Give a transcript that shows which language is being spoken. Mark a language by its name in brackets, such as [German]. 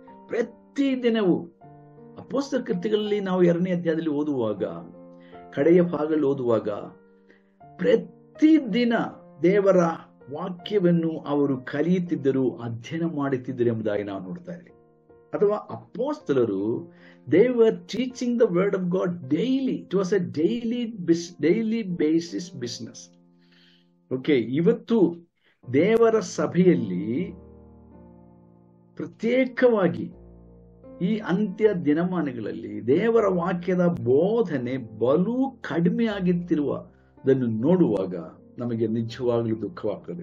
[Kannada] ಪ್ರತಿದಿನವೂ ಅಪೊಸ್ತಲರ ಕೃತ್ಯಗಳಲ್ಲಿ ನಾವು 2ನೇ ಅಧ್ಯಾಯದಲ್ಲಿ ಓದುವಾಗ, ಕಡೆಯ ಭಾಗದಲ್ಲಿ ಓದುವಾಗ, ಪ್ರತಿದಿನ ದೇವರ ವಾಕ್ಯವನ್ನು ಅವರು ಕಲಿಯುತ್ತಿದ್ದರು, ಅಧ್ಯಯನ ಮಾಡುತ್ತಿದ್ದರು ಎಂಬುದಾಗಿ ನಾವು ನೋಡ್ತಾ ಇದ್ದೀವಿ. ಅಥವಾ ಅಪೊಸ್ತಲರು [English] they were teaching the word of God daily. It was a daily basis business. [Kannada] Okay, ಇವತ್ತು ದೇವರ ಸಭೆಯಲ್ಲಿ ಪ್ರತ್ಯೇಕವಾಗಿ ಈ ಅಂತ್ಯ ದಿನಮಾನಗಳಲ್ಲಿ ದೇವರ ವಾಕ್ಯದ ಬೋಧನೆ ಬಲು ಕಡಿಮೆ ಆಗುತ್ತಿರುವುದನ್ನು ನೋಡುವಾಗ ನಮಗೆ ನಿಜವಾಗ್ಲೂ ದುಃಖವಾಗ್ತದೆ.